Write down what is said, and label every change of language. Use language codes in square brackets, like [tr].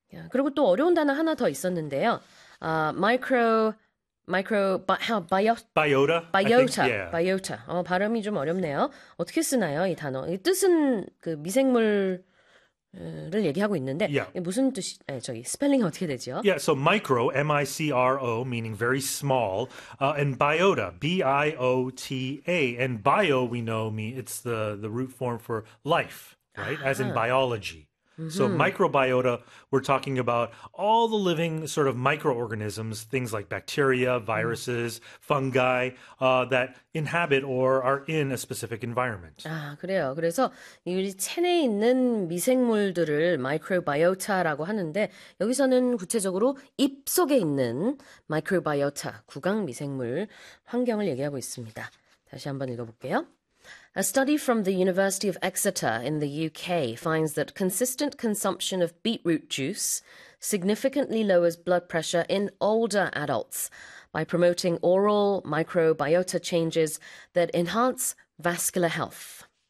[ko] 그리고 또 어려운 단어 하나 더 있었는데요. [en] Biota, I think, yeah. [ko] biota. 발음이 좀 어렵네요. 어떻게 쓰나요, 이 단어? 이 뜻은 그 미생물 를 얘기하고 있는데 [en] Yeah. [ko] 이게 무슨 뜻이 저기 스펠링이 어떻게 되죠? [en] Yeah, so micro, micro, meaning very small, and biota, biota. And bio, we know, it's the root form for life, right? As in biology. So microbiota, we're talking about all the living sort of microorganisms, things like bacteria, viruses, fungi, that inhabit or are in a specific environment. [ko] 아, 그래요. 그래서 우리 체내에 있는 미생물들을 마이크로바이오타라고 하는데 여기서는 구체적으로 입속에 있는 마이크로바이오타, 구강 미생물 환경을 얘기하고 있습니다. 다시 한번 읽어볼게요. [en] A study from the University of Exeter in the UK finds that consistent consumption of beetroot juice significantly lowers blood pressure in older adults by promoting oral microbiota changes that enhance vascular health.